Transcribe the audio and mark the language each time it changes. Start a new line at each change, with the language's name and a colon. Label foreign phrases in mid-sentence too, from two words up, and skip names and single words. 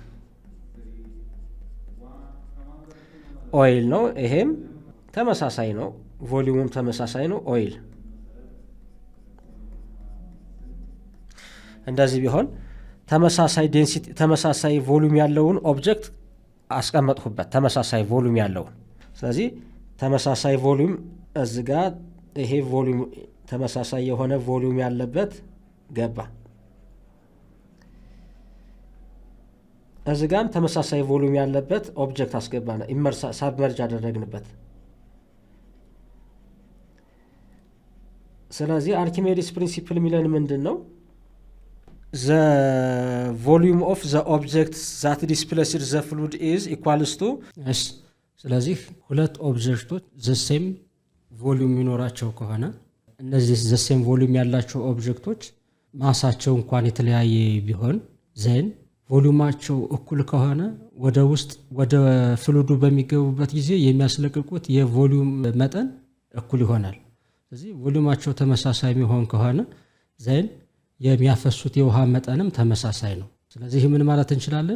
Amharic: ነው ይሄም ተመሳሳይ ነው። ቮሊዩሙም ተመሳሳይ ነው። ኦይል እንደዚህ ቢሆን ተመሳሳይ ዴንሲቲ ተመሳሳይ ቮሊዩም ያለውን ኦብጀክት አስቀመጥሁበት። ተመሳሳይ ቮሊዩም ያለውን ስለዚህ ተመሳሳይ ቮሊዩም እዚህ ጋር ይሄ ቮሊዩም ተመሳሳይ የሆነ ቮሊዩም ያለበት ገባ። እዚህ ጋርም ተመሳሳይ ቮሊዩም ያለበት ኦብጀክት አስገባና ሳብመርጅ አደረግንበት። ስለዚህ አርኪሜዲስ ፕሪንሲፕል የሚለን ምንድን ነው?
English: the volume of the object that displaces the fluid is equals to
Amharic: ስለዚህ ሁለት ኦብጀክቶች
English: the same
Amharic: ቮሊዩም የሚኖራቸው ከሆነ እነዚህ
English: the same
Amharic: ቮሊዩም ያላቸው ኦብጀክቶች ማሳቸው እንኳን የተለያየ ቢሆን ዘን ቮሊዩማቸው እኩል ከሆነ ወደ ውስጥ ወደ ፍሉዱ በሚገቡበት ጊዜ የሚያስለቅቁት የቮሊዩም መጠን እኩል ይሆናል። ስለዚህ ቮሊዩማቸው ተመሳሳይ የሚሆን ከሆነ ዘን የሚያፈሱት የውሃ መጠንም ተመሳሳይ ነው። ስለዚህ ምን ማለት እንችላለን?